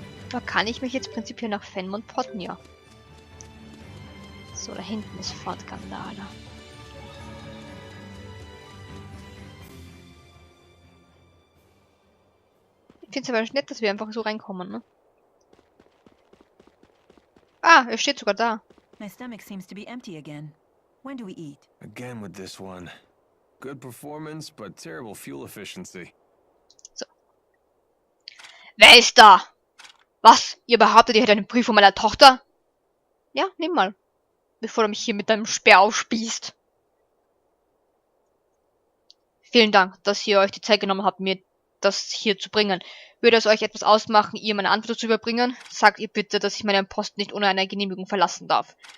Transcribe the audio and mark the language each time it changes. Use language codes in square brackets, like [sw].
[de] Da kann ich mich jetzt prinzipiell nach Fennmont porten, ja. So, da hinten ist Fort Gandala. Ich finde es aber nett, dass wir einfach so reinkommen, ne? Ah, er steht sogar da. [en] My stomach seems to be empty again. When do we eat? Again with this one. Good performance, but terrible fuel efficiency. [de] So. Wer ist da? Was? Ihr behauptet, ihr hättet einen Brief von meiner Tochter? Ja, nimm mal. Bevor du mich hier mit deinem Speer aufspießt. Vielen Dank, dass ihr euch die Zeit genommen habt, mir das hier zu bringen. Würde es euch etwas ausmachen, ihr meine Antwort zu überbringen? Sagt ihr bitte, dass ich meinen Posten nicht ohne eine Genehmigung verlassen darf.